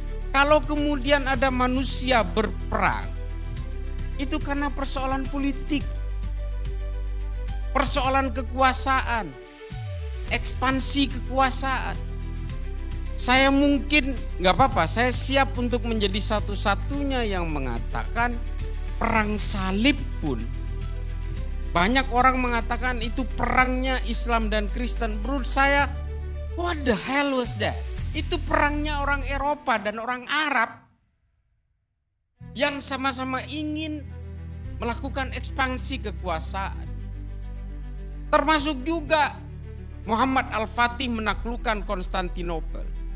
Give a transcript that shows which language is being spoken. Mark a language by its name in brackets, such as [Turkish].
[Indonesian] Kalau kemudian ada manusia berperang, itu karena persoalan politik, persoalan kekuasaan, ekspansi kekuasaan. Saya mungkin gak apa-apa, saya siap untuk menjadi satu-satunya yang mengatakan perang salib pun, banyak orang mengatakan itu perangnya Islam dan Kristen. Menurut saya, [English] what the hell was that? [Indonesian] Itu perangnya orang Eropa dan orang Arab yang sama-sama ingin melakukan ekspansi kekuasaan. Termasuk juga Muhammad Al-Fatih menaklukkan Konstantinopel.